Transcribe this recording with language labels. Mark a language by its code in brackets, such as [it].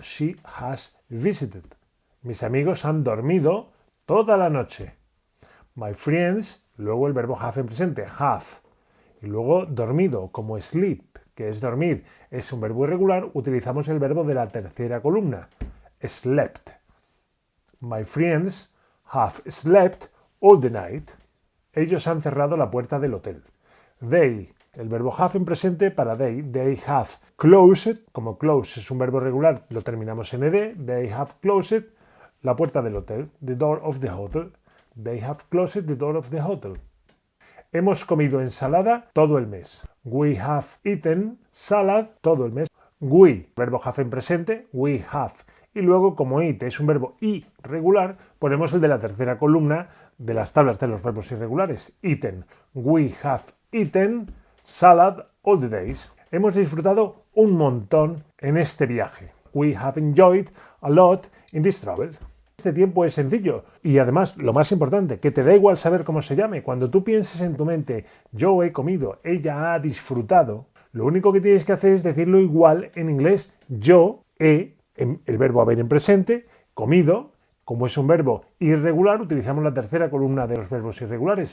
[en] She has visited. [es] Mis amigos han dormido toda la noche. [en] My friends, [es] luego el verbo have en presente, have. Y luego dormido, como sleep, que es dormir, es un verbo irregular, utilizamos el verbo de la tercera columna, slept. [en] My friends have slept all the night. [es] Ellos han cerrado la puerta del hotel. They, el verbo have en presente para [en] they have closed, [es] como close es un verbo regular, lo terminamos en ed, they have closed la puerta del hotel, [en] the door of the hotel. They have closed the door of the hotel. [es] Hemos comido ensalada todo el mes. [en] We have eaten salad [es] todo el mes. We, verbo have en presente, we have. Y luego, como eat es un verbo irregular, ponemos el de la tercera columna de las tablas de los verbos irregulares. [en] Eaten. We have eaten salad all the days. [es] Hemos disfrutado un montón en este viaje. [en] We have enjoyed a lot in this travel. [es] Este tiempo es sencillo y además lo más importante, que te da igual saber cómo se llame. Cuando tú pienses en tu mente, yo he comido, ella ha disfrutado, lo único que tienes que hacer es decirlo igual en inglés. Yo he, el verbo haber en presente, comido, como es un verbo irregular, utilizamos la tercera columna de los verbos irregulares.